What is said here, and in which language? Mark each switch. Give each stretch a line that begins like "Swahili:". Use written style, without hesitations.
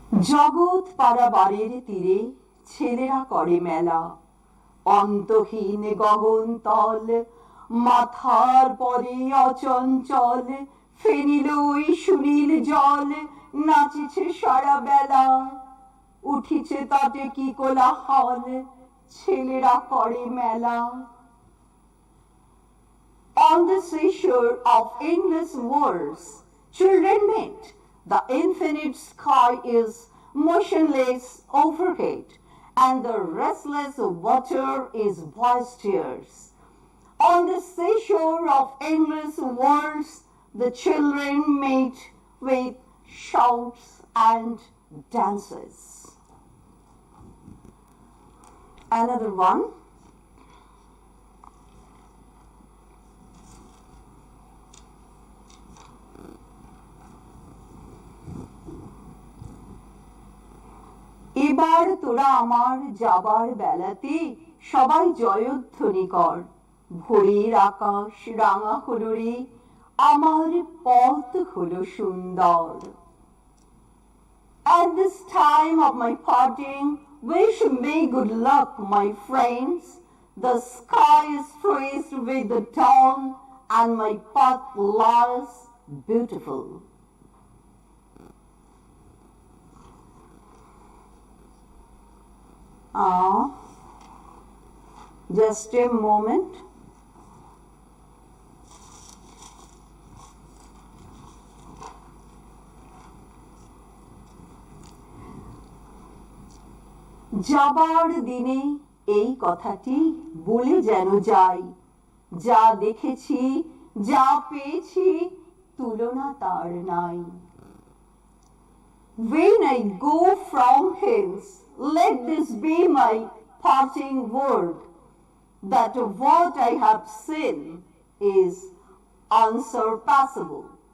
Bangla: জগৎ পাড়া বাড়ির তীরে ছেলেরা করে মেলা, অন্তহীন গগন তল, মাথার পরে অচঞ্চল, ফেনিল ওই সুনীল জল, নাচেছে সারা বেলা, উঠিছে তাতে কি কোলাহল, ছেলেরা করে মেলা।
English: On the seashore of endless worlds, children meet. The infinite sky is motionless overhead, and the restless water is boisterous. On the seashore of endless worlds, the children meet with shouts and dances. Another one.
Bangla: এবার তোরা আমার যাবার বেলাতে সবাই জয়ধ্বনি কর, ভোরের আকাশ রাঙা হলো রে, আমার পথ হলো সুন্দর।
English: At this time of my parting, wish me good luck, my friends. The sky is traced with the dawn, and my path lies beautiful. Just a moment.
Bangla: যাবার দিনে এই কথাটি বলে যেন যাই, যা দেখেছি যা পেয়েছি তুলনা তার নাই।
English: When I go from hence, let this be my parting word, that what I have seen is unsurpassable.